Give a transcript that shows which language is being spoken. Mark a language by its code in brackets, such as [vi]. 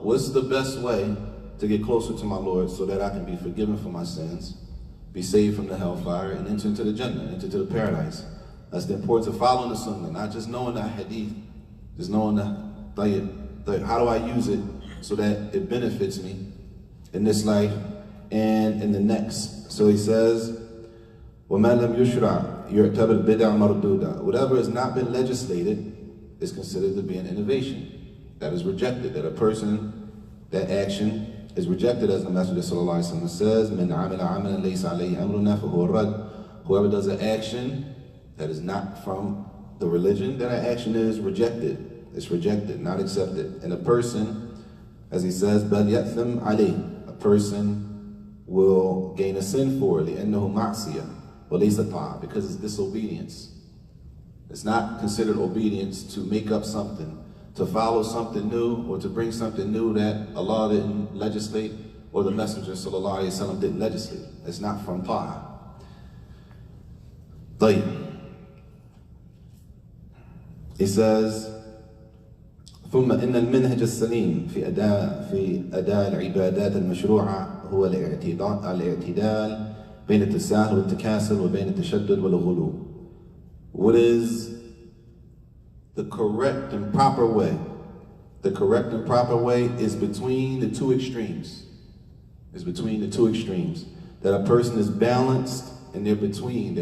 [en] What's the best way to get closer to my Lord so that I can be forgiven for my sins, be saved from the hellfire, and enter into the Jannah, enter into the paradise? That's the importance of following the Sunnah, not just knowing the hadith, just knowing the how do I use it so that it benefits me in this life and in the next. So he says, [ar] وَمَا لَمْ يُشْرَعْ يُعْتَبَرْ بِدْعًا مَرْدُودًا. [en] Whatever has not been legislated is considered to be an innovation. That is rejected. That a person, that action is rejected, as the Messenger ﷺ says, [ar] مَنْ عَمِلَ عَمَلًا لَيْسَ عَلَيْهِ أَمْرُنَا فَهُوَ رَدٌّ. [en] Whoever does an action that is not from the religion, then that action is rejected. It's rejected, not accepted. And a person, as he says, [ar] بَلْ يَأْثِمْ عَلَيْهِ. [en] A person will gain a sin for it, [ar] لِأَنَّهُ مَعْصِيَةٌ وَلَيْسَ طَاعَةٌ, [en] because it's disobedience. It's not considered obedience to make up something, to follow something new, or to bring something new that Allah didn't legislate, or the Messenger ﷺ didn't legislate. It's not from ta'ah. He says, [ar] ثم إن المنهج السليم في أداء العبادات المشروعة هو الاعتدال بين التساهل والتكاسل وبين التشدد والغلو. [en] What is the correct and proper way? The correct and proper way is between the two extremes. It's between the two extremes. That a person is balanced and they're between.